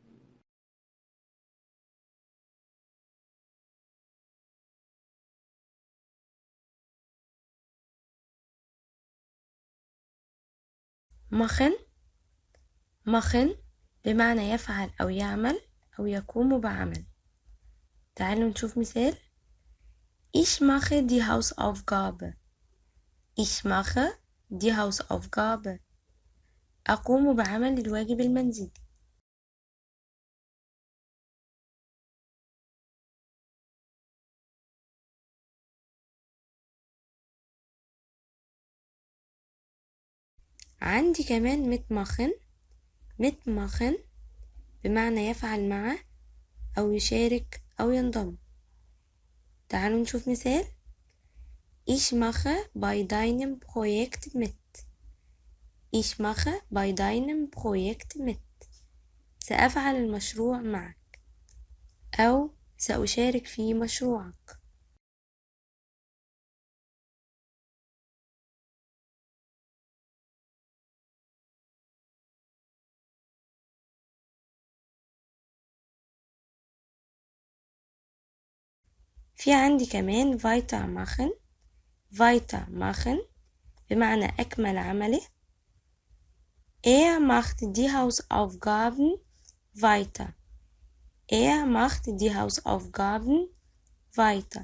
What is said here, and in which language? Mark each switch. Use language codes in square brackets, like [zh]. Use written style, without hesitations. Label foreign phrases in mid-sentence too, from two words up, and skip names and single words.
[de] machen machen [ar] بمعنى يفعل أو يعمل أو يقوم بعمل. تعالوا نشوف مثال. [de] Ich mache die Hausaufgabe. Ich mache die Hausaufgabe. [ar] أقوم بعمل الواجب المنزلي. عندي كمان mitmachen. mitmachen بمعنى يفعل معه أو يشارك أو ينضم. تعالوا نشوف مثال. [de] Ich mache bei deinem Projekt mit. Ich mache bei deinem Projekt mit. [ar] سأفعل المشروع معك أو سأشارك في مشروعك. في عندي كمان weitermachen. weitermachen بمعنى أكمل عمله. [de] macht die Hausaufgaben weiter. macht die Hausaufgaben weiter.